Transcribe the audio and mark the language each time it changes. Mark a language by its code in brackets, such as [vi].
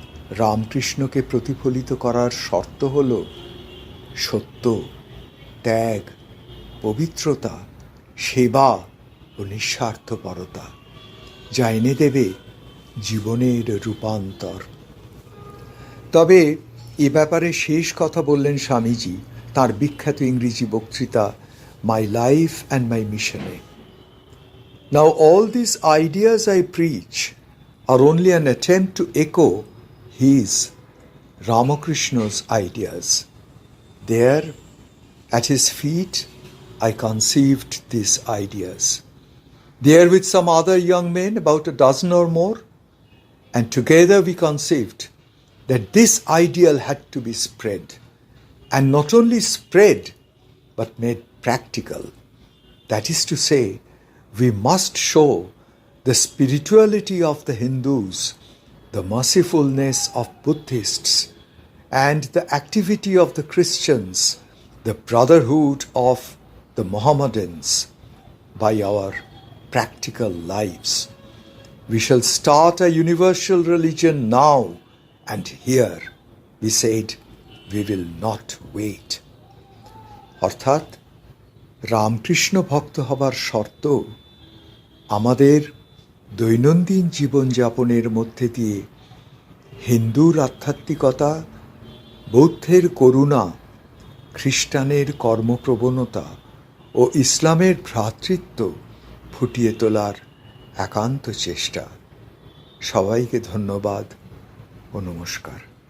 [bn] রামকৃষ্ণকে প্রতিফলিত করার শর্ত হল সত্য, ত্যাগ, পবিত্রতা, সেবা ও নিঃস্বার্থপরতা, যা এনে দেবে জীবনের রূপান্তর। তবে এ ব্যাপারে শেষ কথা বললেন স্বামীজি তাঁর বিখ্যাত ইংরেজি বক্তৃতা মাই লাইফ অ্যান্ড মাই মিশনে। [en] Now all these ideas I preach are only an attempt to echo his, Ramakrishna's ideas. There, at his feet, I conceived these ideas. There with some other young men, about a dozen or more, and together we conceived that this ideal had to be spread, and not only spread, but made practical. That is to say, we must show the spirituality of the Hindus, the mercifulness of Buddhists, and the activity of the Christians, the brotherhood of the Mohammedans, by our practical lives. We shall start a universal religion now and here. We said, we will not wait. [bn] অর্থাৎ রামকৃষ্ণ ভক্ত হবার শর্ত আমাদের দৈনন্দিন জীবনযাপনের মধ্যে দিয়ে হিন্দুর আধ্যাত্মিকতা, বৌদ্ধের করুণা, খ্রিস্টানের কর্মপ্রবণতা ও ইসলামের ভ্রাতৃত্ব ফুটিয়ে তোলার একান্ত চেষ্টা। সবাইকে ধন্যবাদ ও নমস্কার।